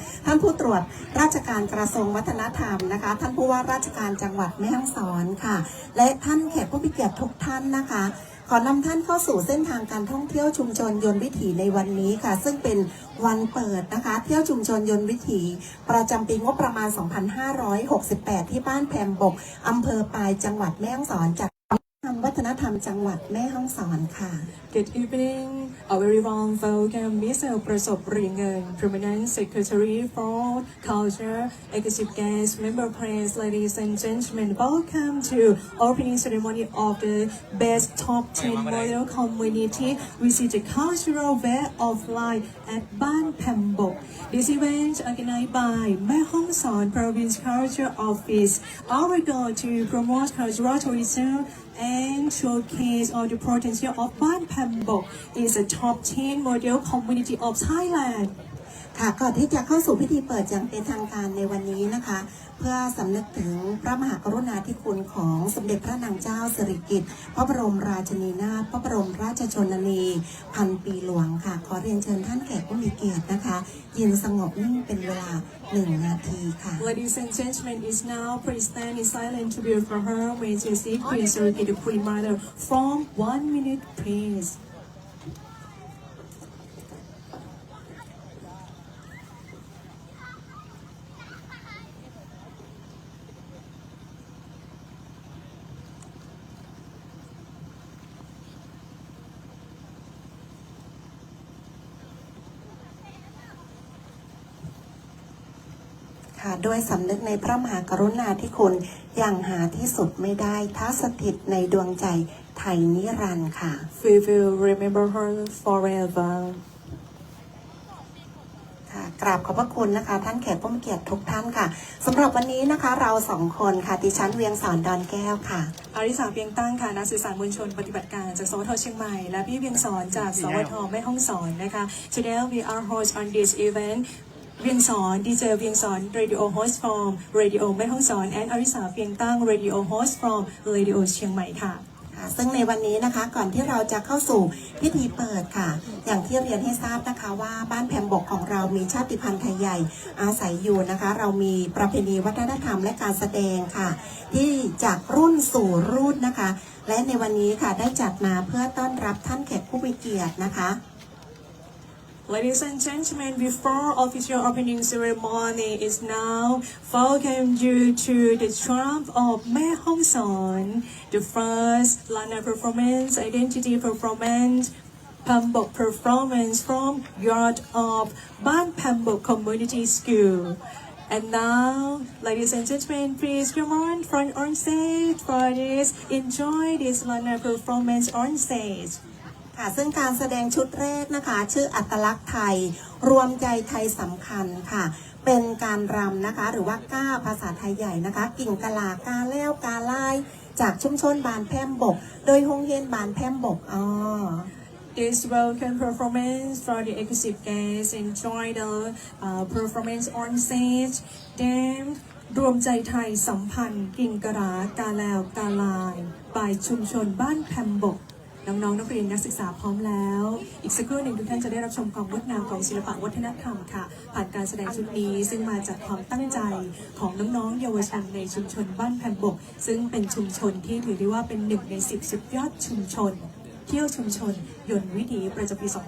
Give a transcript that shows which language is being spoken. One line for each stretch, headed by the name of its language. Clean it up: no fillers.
Thai: ท่านผู้ตรวจราชการกระทรวงวัฒนธรรมนะคะท่านผู้ว่าราชการจังหวัดแม่ฮ่องสอนค่ะและท่านแขกผู้มีเกียรติทุกท่านนะคะขอนำท่านเข้าสู่เส้นทางการท่องเที่ยวชุมชนยนต์วิถีในวันนี้ค่ะซึ่งเป็นวันเปิดนะคะเที่ยวชุมชนยนต์วิถีประจำปีงบประมาณ 2568 ที่บ้านแพมบกอำเภอปายจังหวัดแม่ฮ่องสอนจากวัฒนธรรมจังหวัดแม่ฮ่องสอนค่ะ
English: Good evening, a very warm welcome, Mr. Prasop Ringen, Permanent Secretary for Culture, Executive Guests, Member Press, ladies and gentlemen. Welcome to opening ceremony of the Best Top 10 Model Community Visit the Cultural Way of Life at Ban Pambok. This event organized by Mae Hong Son Province Culture Office. Our goal to promote cultural tourism and showcase all the potential of Ban Pambok is a top 10 model community of Thailand.
Thai: ค่ะก่อนที่จะเข้าสู่พิธีเปิดอย่างเป็นทางการในวันนี้นะคะเพื่อสำนึกถึงพระมหากรุณาธิคุณของสมเด็จพระนางเจ้าสิริกิติ์พระบรมราชินีนาถพระบรมราชชนนีพันปีหลวงค่ะขอเรียนเชิญท่านแขกผู้มีเกียรตินะคะยืนสงบนิ่งเป็นเวลา1 นาทีค่ะ
English: Ladies and gentlemen, is now please stand in silent tribute for her Majesty Queen Sirikit, the Queen Mother, from 1 minute, please.
Thai: ค่ะด้วยสำนึกในพระมหากรุณาธิคุณอย่างหาที่สุดไม่ได้ท้าสถิตในดวงใจไทยนิรันดร์ค่ะ
English: We will remember her forever.
Thai: ค่ะกราบขอบพระคุณนะคะท่านแขกผู้มีเกียรติทุกท่านค่ะสำหรับวันนี้นะคะเรา2 คนค่ะดิฉันเวียงสอนดอนแก้วค่ะ อาริสาเพียงตั้งค่ะนักสื่อสารมวลชนปฏิบัติการจากสวทเชียงใหม่และพี่เวียงสอนจากสวทแม่ฮ่องสอนนะคะ
English: Today we are host on this event.
Thai: เวียงสอนดีเจเวียงสอน
English: Radio Host from Radio
Thai: แม่ฮ่องสอน and อาริสาเพียงตั้ง Radio Host from Radio เชียงใหม่ค่ะ ซึ่งในวันนี้นะคะก่อนที่เราจะเข้าสู่พิธีเปิดค่ะอย่างที่เรียนให้ทราบนะคะว่าบ้านแพมบกของเรามีชาติพันธุ์ไทยใหญ่อาศัยอยู่นะคะเรามีประเพณีวัฒนธรรมและการแสดงค่ะที่จากรุ่นสู่รุ่นนะคะและในวันนี้ค่ะได้จัดมาเพื่อต้อนรับท่านแขกผู้มีเกียรตินะคะ
English: Ladies and gentlemen, before official opening ceremony is now, welcome you to the triumph of Mae Hong Son, the first Lana performance, identity performance, Pambok performance from Yard of Ban Pambok Community School. And now, ladies and gentlemen, please come on front on stage for this. Enjoy this Lana performance on stage.
Thai: ค่ะซึ่งการแสดงชุดแรกนะคะชื่ออัตลักษณ์ไทยรวมใจไทยสำคัญค่ะเป็นการรำนะคะหรือว่าก้าภาษาไทยใหญ่นะคะกิ่งกะลากาแล้วกาไล่จากชุมชนบานแพมบกโดยโรงเรียนบานแพมบก
English: This welcome performance for the exclusive guests enjoy the performance on stage.
Thai: Then รวมใจไทยสัมพันธ์กิ่งกะลากาแลวกาลายby ชุมชนบ้านแพมบก น้องๆนักเรียนนักศึกษาพร้อมแล้วอีกสักครู่หนึ่งทุกท่านจะได้รับชมความงดงามของศิลปะวัฒนธรรมค่ะผ่านการแสดงชุดนี้ซึ่งมาจากความตั้งใจของน้องๆเยาวชนในชุมชนบ้านแผ่นบกซึ่งเป็นชุมชนที่ถือได้ว่าเป็น1 ใน 10สุดยอดชุมชนเที่ยวชุมชนยนต์วิถีประจำปี